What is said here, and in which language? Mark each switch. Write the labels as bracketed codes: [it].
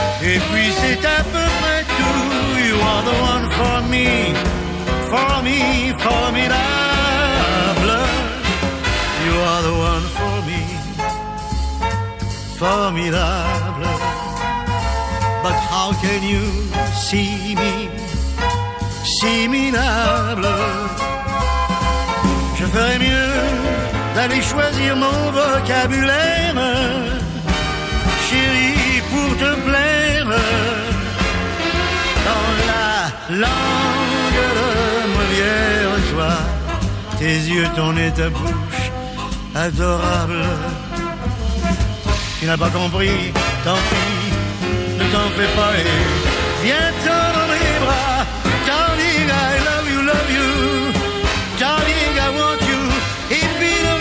[fr] Et puis c'est à peu près tout. [en] You are the one for me, for me, formidable. You are the one for me, formidable. But how can you see me, see me noble? [fr] Je ferais mieux d'aller choisir mon vocabulaire, chérie, pour te plaire, dans la langue de Molière. Toi, tes yeux, ton nez, ta bouche, adorable. Tu n'as pas compris, tant pis, ne t'en fais pas et viens-t'en dans mes bras. [en] Darling, I love you, darling, I want you.